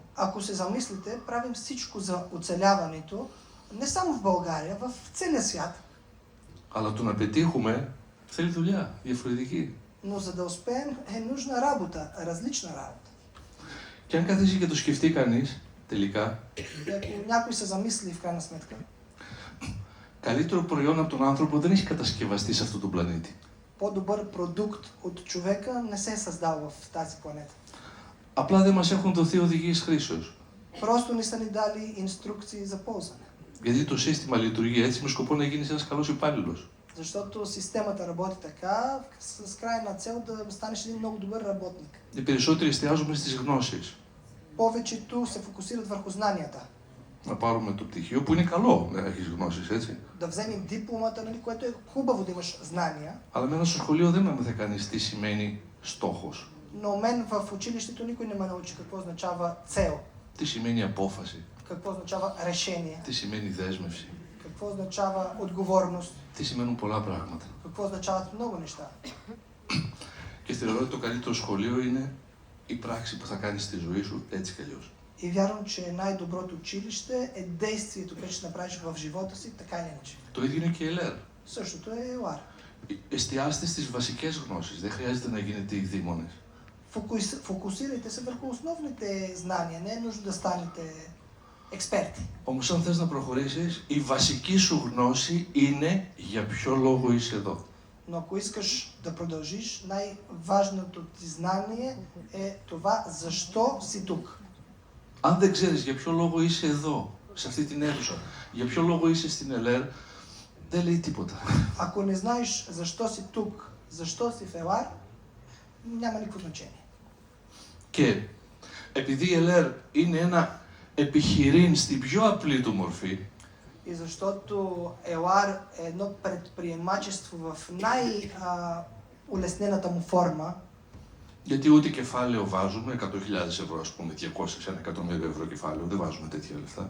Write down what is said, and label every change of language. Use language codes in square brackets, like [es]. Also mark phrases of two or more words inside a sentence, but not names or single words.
[bg] Ако се замислите, правим всичко за оцеляването, не само в България, в целия свят. [el] Αλλά το να πετύχουμε θέλει δουλειά, διαφορετική. [bg] Но за да успеем е нужна работа, различна работа. [el] Και αν καθίσει και το σκεφτεί κανείς, τελικά, [bg] И ако някой се замисли в крайна сметка, [el] καλύτερο προϊόν από τον άνθρωπο δεν έχει κατασκευαστεί σε αυτόν τον πλανήτη. [bg] по-добър продукт от човека не се е създал в тази планета. [el] Απλά δεν μας έχουν δοθεί οδηγίες χρήσεως. [bg] Просто не са ни дали инструкции за ползване. [el] Γιατί το σύστημα λειτουργεί έτσι με σκοπό να γίνεις ένας καλός υπάλληλος. [bg] Защото системата работи така, с крайна цел да станеш един много добър работник. [el] Οι περισσότεροι εστιάζουμε στις γνώσεις. [bg] Повечето се фокусират върху знанията. [el] Να πάρουμε το πτυχίο που είναι καλό να έχεις γνώσεις, έτσι. [bg] Да вземем дипломата, нали, което е хубаво да имаш знания. [el] Αλλά μένω στο σχολείο δεν έμαθε κανείς τι σημαίνει στόχος. [bg] Но мен в училището никой не ме научи какво означава цел, [el] Τι σημαίνει απόφαση. [bg] какво означава решение, [el] Τι σημαίνει δέσμευση. [bg] какво означава отговорност, [el] Τι σημαίνουν πολλά πράγματα. [bg] какво означават много неща. [el] Και θεωρώ ότι το καλύτερο σχολείο είναι η πράξη που θα κάνεις στη ζωή σου έτσι κι αλλιώς. [bg] И вярвам, че най-доброто училище е действието, което ще направиш в живота си, така или иначе. [el] Το ίδιο είναι και η ΕΛΕΡ. [bg] Същото е ЕЛАР. [el] Εστιάστε στις βασικές γνώσεις. Δεν χρειάζεται να γίνετε ειδήμονες. [bg] Фокусирайте се върху основните знания, не е нужно да станете експерти. [el] Όμως αν θες να προχωρήσεις, η βασική σου γνώση είναι για ποιο λόγο είσαι εδώ. [bg] Но ако искаш да продължиш, най-важното ти знание е това защо си тук. [el] Αν δεν ξέρεις για ποιο λόγο είσαι εδώ, σε αυτή την αίθουσα, για ποιο λόγο είσαι στην ΕΛΕΡ, δεν λέει τίποτα. [bg] Ако не знаеш защо си тук, защо си в ЕЛАР, няма никакво значение. [el] Και επειδή η ΕΛΕΡ είναι ένα επιχειρήν στην πιο απλή του μορφή, [bg] И защото ЕЛАР е едно предприемачество в най-улеснената му форма, [el] γιατί ούτε κεφάλαιο βάζουμε, 100.000 ευρώ, ας πούμε, 200, 1 εκατομμύριο ευρώ κεφάλαιο, δεν βάζουμε τέτοια λεφτά.